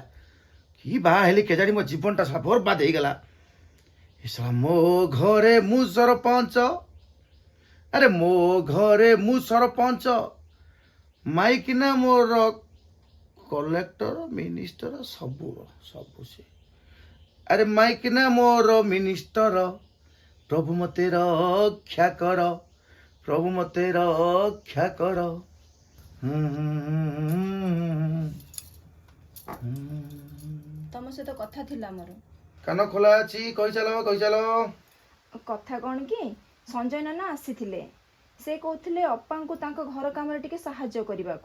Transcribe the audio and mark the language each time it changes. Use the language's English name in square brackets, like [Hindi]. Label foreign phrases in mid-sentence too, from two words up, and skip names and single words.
[Odia] କି ବାହା ହେଲି କେଜାଣି, ମୋ ଜୀବନଟା ସାରା ବର୍ବାଦ ହେଇଗଲା। ମୋ ଘରେ ମୁଁ ସରପଞ୍ଚ, ଆରେ ମୋ ଘରେ ମୁଁ ସରପଞ୍ଚ, ମାଇକିନା ମୋର କଲେକ୍ଟର ମିନିଷ୍ଟର, ସବୁ ସବୁ ସେ। ଆରେ ମାଇକ ନା ମୋର ମିନିଷ୍ଟର ପ୍ରଭୁ ମତେ ରକ୍ଷା କର ପ୍ରଭୁ ମତେ ରକ୍ଷା କର ତମ ସହିତ କଥା ଥିଲା ମୋର। କାନ ଖୋଲା ଅଛି କହି ଚାଲ କଥା କ'ଣ କି ସଞ୍ଜୟ ନନା ଆସିଥିଲେ। ସେ କହୁଥିଲେ ଅପାଙ୍କୁ ତାଙ୍କ ଘର କାମରେ ଟିକେ ସାହାଯ୍ୟ କରିବାକୁ।